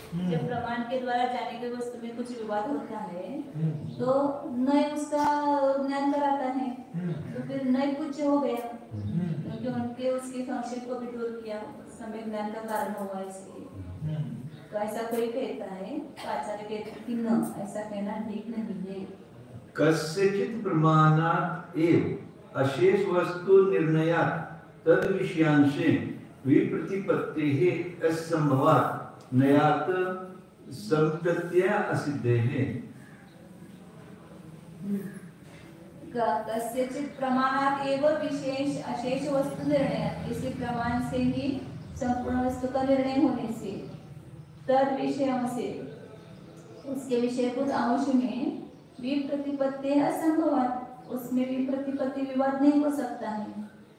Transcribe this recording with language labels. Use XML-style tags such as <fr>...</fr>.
<hi>जब प्रमाण के द्वारा जाने की वस्तु में कुछ विवाद होता है तो नए उसका ज्ञान कराता है, तो फिर नए पूज्य हो गया, क्योंकि उनके उसके संशय को भी दूर किया, सम्यक ज्ञान का कारण हुआ इसलिए। तो ऐसा कोई कहता है तो आचार्य कहते हैं कि न, ऐसा कहना ठीक नहीं है।</hi> <sa>कस्यचित् प्रमाणात् एव अशेष वस्तु निर्णयात् तद विषयांशे विप्रतिपत्तेः असंभवात् नयात् संप्रत्यय असिद्धेः। कस्यचित् प्रमाणात् एव विशेष अशेष वस्तु निर्णय,</sa> <hi>इसी प्रमाण से ही संपूर्ण वस्तु का निर्णय होने से तद विषय से उसके विषयभूत अंश में</hi> <sa>विप्रतिपत्ति असंभवात,</sa> <hi>उसमें विप्रतिपत्ति विवाद नहीं हो सकता है।</hi>